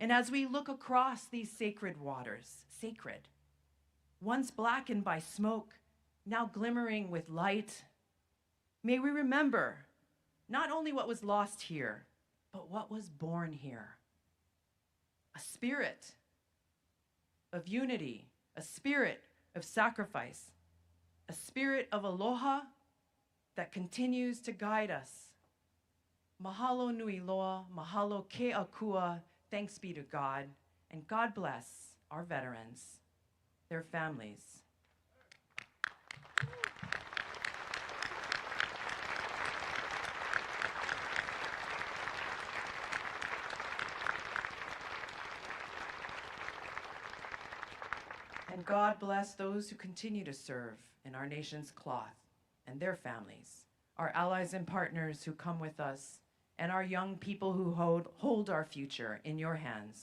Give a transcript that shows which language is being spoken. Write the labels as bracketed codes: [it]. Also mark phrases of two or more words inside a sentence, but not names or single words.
[en] And as we look across these sacred waters, sacred, once blackened by smoke, now glimmering with light, may we remember not only what was lost here, but what was born here. A spirit of unity, a spirit of sacrifice, a spirit of aloha that continues to guide us. [haw] Mahalo nui loa, mahalo ke akua, [en] thanks be to God, and God bless our veterans, their families. And God bless those who continue to serve in our nation's cloth and their families, our allies and partners who come with us, and our young people who hold our future in your hands.